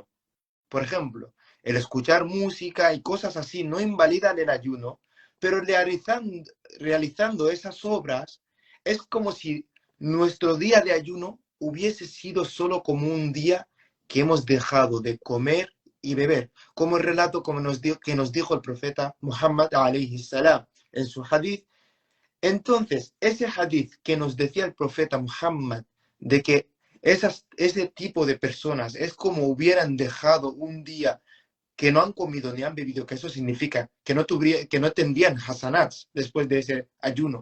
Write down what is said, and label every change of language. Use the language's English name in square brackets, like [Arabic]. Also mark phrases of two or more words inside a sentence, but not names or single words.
[Spanish] Por ejemplo, el escuchar música y cosas así no invalidan el ayuno, pero realizando esas obras es como si nuestro día de ayuno hubiese sido solo como un día que hemos dejado de comer y beber, como el relato que nos dijo el profeta Muhammad [Arabic] عليه السلام [Spanish] en su hadith. Entonces, ese hadith que nos decía el profeta Muhammad de que ese tipo de personas es como hubieran dejado un día que no han comido ni han bebido, que eso significa que no tendrían hasanats después de ese ayuno.